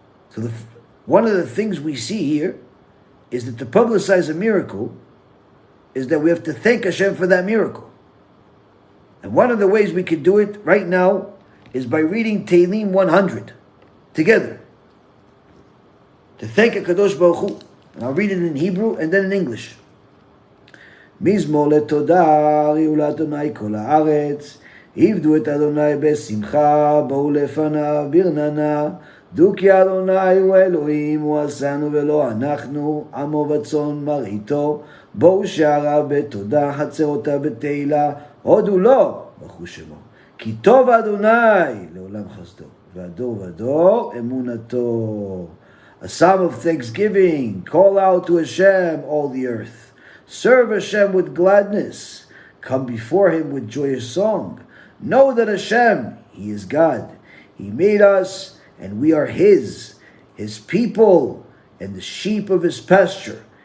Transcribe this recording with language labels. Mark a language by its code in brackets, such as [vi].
[en] So one of the things we see here is that to publicize a miracle is that we have to thank HaShem for that miracle. And one of the ways we can do it right now is by reading Tehillim 100 together. To thank HaKadosh Baruch Hu. And I'll read it in Hebrew and then in English. [he] מזמור לתודה, ראו לאדוני כל הארץ, עבדו את אדוני בשמחה, בואו לפניו ברננה, דעו כי אדוני הוא אלוהים, הוא עשנו ולא אנחנו, עמו וצאן מרעיתו, בואו שעריו בתודה, חצרותיו בתהילה, הודו לו, ברכו שמו. כי טוב אדוני לעולם חסדו, והדור ודור אמונתו. [en] A psalm of thanksgiving, call out to Hashem, all the earth. Serve Hashem with gladness. Come before Him with joyous song. Know that Hashem, He is God. He made us, and we are His people, and the sheep of His pasture.